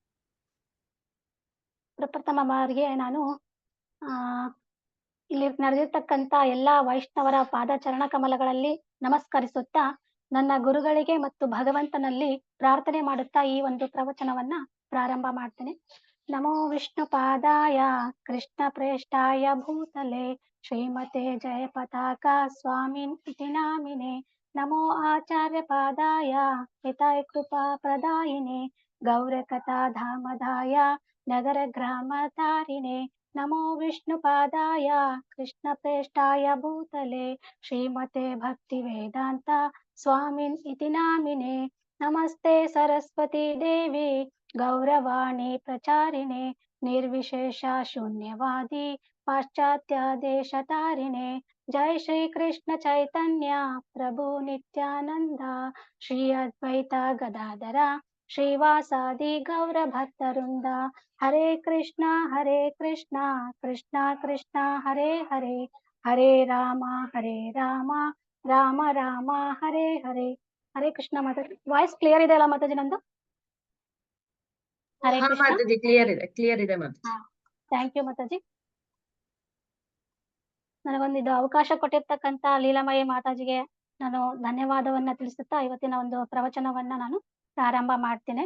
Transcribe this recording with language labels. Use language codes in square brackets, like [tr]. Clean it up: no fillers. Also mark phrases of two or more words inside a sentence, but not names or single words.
[kn] ಪ್ರಪ್ರಥಮ ಬಾರಿಗೆ ನಾನು ಇಲ್ಲಿ ನಡೆದಿರ್ತಕ್ಕಂತ ಎಲ್ಲಾ ವೈಷ್ಣವರ ಪಾದಚರಣ ಕಮಲಗಳಲ್ಲಿ ನಮಸ್ಕರಿಸುತ್ತಾ ನನ್ನ ಗುರುಗಳಿಗೆ ಮತ್ತು ಭಗವಂತನಲ್ಲಿ ಪ್ರಾರ್ಥನೆ ಮಾಡುತ್ತಾ ಈ ಒಂದು ಪ್ರವಚನವನ್ನ ಪ್ರಾರಂಭ ಮಾಡ್ತೇನೆ. [sa] ನಮೋ ವಿಷ್ಣು ಪಾದಾಯ ಕೃಷ್ಣ ಪ್ರೇಷ್ಠಾಯ ಭೂತಲೆ ಶ್ರೀಮತೆ ಜಯ ಪತಾಕ ಸ್ವಾಮಿನ್ ಇತಿ ನಾಮಿನೆ. ನಮೋ ಆಚಾರ್ಯ ಪಾದಾಯ ಹಿತಾಯ ಕೃಪಾ ಪ್ರದಾಯಿನೆ ಗೌರ ಕಥಾ ಧಾಮದಾಯ ನಗರ ಗ್ರಾಮ ತಾರಿಣೆ. ನಮೋ ವಿಷ್ಣು ಪಾದಾಯ ಕೃಷ್ಣ ಪ್ರೇಷ್ಠಾಯ ಭೂತಲೆ ಶ್ರೀಮತೆ ಭಕ್ತಿ ವೇದಾಂತ ಸ್ವಾಮಿನ್ ಇತಿ ನಾಮಿನೆ. ನಮಸ್ತೆ ಸರಸ್ವತಿ ದೇವಿ ಗೌರವಾಣಿ ಪ್ರಚಾರಿಣೆ ನಿರ್ವಿಶೇಷ ಶೂನ್ಯವಾದಿ ಪಾಶ್ಚಾತ್ಯ ದೇಶ ತಾರಿಣೆ. ಜೈ ಶ್ರೀ ಕೃಷ್ಣ ಚೈತನ್ಯ ಪ್ರಭು ನಿತ್ಯಾನಂದ ಶ್ರೀ ಅದ್ವೈತ ಗದಾಧರ ಶ್ರೀವಾಸಾದಿ ಗೌರ ಭಕ್ತವೃಂದ. ಹರೇ ಕೃಷ್ಣ ಕೃಷ್ಣ ಕೃಷ್ಣ ಹರೇ ಹರೇ ಹರೇ ರಾಮ ರಾಮ ರಾಮ ಹರೇ ಹರೇ. ಹರೇ ಕೃಷ್ಣ [kn] ಮಾತಾಜಿ. [en] voice clear [kn] ಇದೆ ಅಲ್ಲ ಮಾತಾಜಿ ನಂದು? [sa] ಹರೇ ಕೃಷ್ಣ. [kn] ಕ್ಲಿಯರ್ ಇದೆ ಮಾತಾಜಿ. [en] thank you ಮಾತಾಜಿ. [kn] ನನಗೊಂದಿದು ಅವಕಾಶ ಕೊಟ್ಟಿರ್ತಕ್ಕಂತ ಲೀಲಾಮಯಿ ಮಾತಾಜಿಗೆ ನಾನು ಧನ್ಯವಾದವನ್ನ ತಿಳಿಸುತ್ತಾ ಇವತ್ತಿನ ಒಂದು ಪ್ರವಚನವನ್ನ ನಾನು ಪ್ರಾರಂಭ ಮಾಡ್ತೇನೆ.